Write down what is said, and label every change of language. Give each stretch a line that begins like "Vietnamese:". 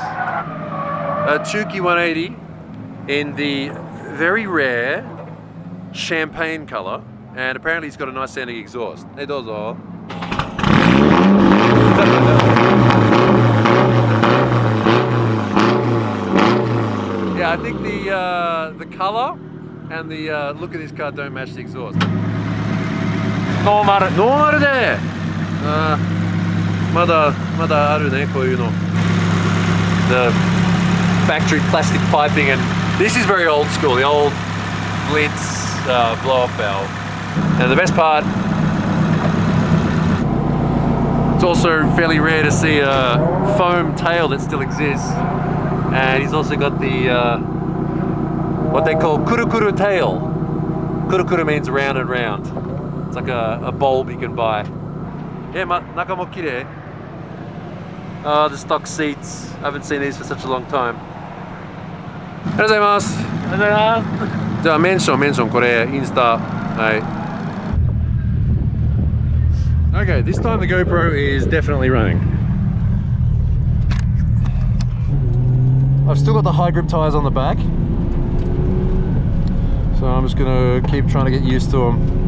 English: A Chuki 180 in the very rare champagne color, and apparently he's got a nice sounding exhaust. Hey, dozo. Yeah, I think the color and the look of this car don't match the exhaust.
Japanese: Normalで。まだあるね、こういうの。
English: The factory plastic piping, and this is very old school. The old Blitz blow-off valve. And the best part, it's also fairly rare to see a foam tail that still exists. And he's also got the what they call kuru-kuru tail. Kuru-kuru means round and round. It's like a bulb you can buy. Yeah,
Japanese: naka mo kirei.
English: The stock seats. I haven't seen these for such a long time.
Japanese: ありがとうございます。ありがとうございます。じゃあメンションこれインスタ。はい。
English: Okay, this time the GoPro is definitely running. I've still got the high grip tires on the back, so I'm just gonna keep trying to get used to them.